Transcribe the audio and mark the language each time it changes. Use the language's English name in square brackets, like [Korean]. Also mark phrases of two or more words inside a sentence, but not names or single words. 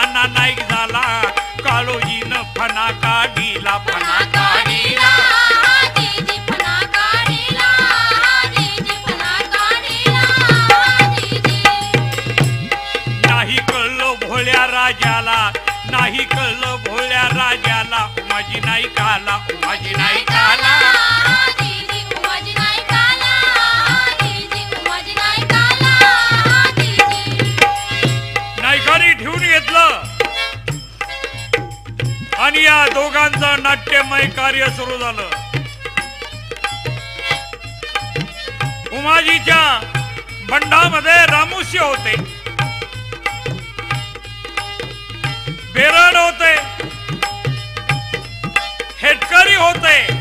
[Marathi] नाईक झाला काळोजीनं फना काढीला फना काढीला जीजी फना काढीला जीजी फना काढीला जीजी नाही कळलं भोळ्या राजाला नाही कळलं भोळ्या राजाला उमाजी नाईकाला उमाजी नाईकाला जीजी उमाजी नाईकाला जीजी उमाजी नाईकाला जीजी नाईकाने ठेवून घेतलं आणि या दोघांचं नाट्यमय कार्य सुरू झालं. उमाजीच्या बंडामध्ये रामुस्य होते, बेरड होते, हेटकरी होते.